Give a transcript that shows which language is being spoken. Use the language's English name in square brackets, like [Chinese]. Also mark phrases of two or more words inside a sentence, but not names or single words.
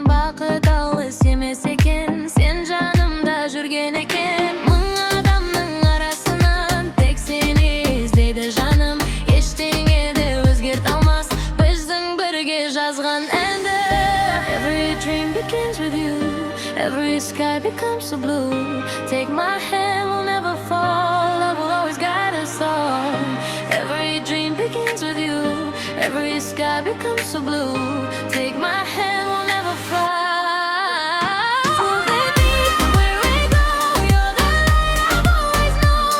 [Kazakh] Бақыт алыс емес екен, сен жанымда жүрген екен. Мың адамның арасынан тек сені іздейді жаным. Ештеңе де өзгерте алмас біздің бірге жазған әнді. [English] Every dream begins with you, every sky becomes so blue. Take my hand, we'll never fall, love will always guide us all. Every dream begins with you, every sky becomes so blue. Take my hand, we'll never fly. Oh baby, where we go, you're the light I've always known.